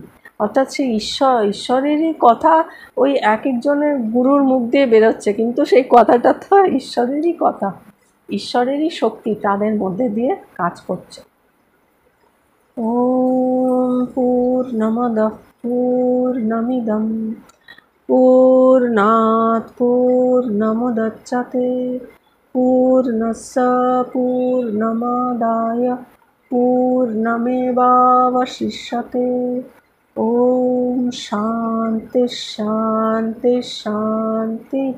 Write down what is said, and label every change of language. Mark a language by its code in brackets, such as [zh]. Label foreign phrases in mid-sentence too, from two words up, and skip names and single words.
[bn] অর্থাৎ সেই ঈশ্বরেরই কথা ওই এক একজনের গুরুর মুখ দিয়ে বেরোচ্ছে, কিন্তু সেই কথাটা তো ঈশ্বরেরই কথা, ঈশ্বরেরই শক্তি তাদের মধ্যে দিয়ে কাজ করছে। [sa] ওম পূর্ণমদঃ পূর্ণমিদং पूर्णात् पूर्णमुदच्यते पूर्णस्य पूर्णमादाय पूर्णमेवावशिष्यते। ॐ शान्ति शान्ति शान्तिः।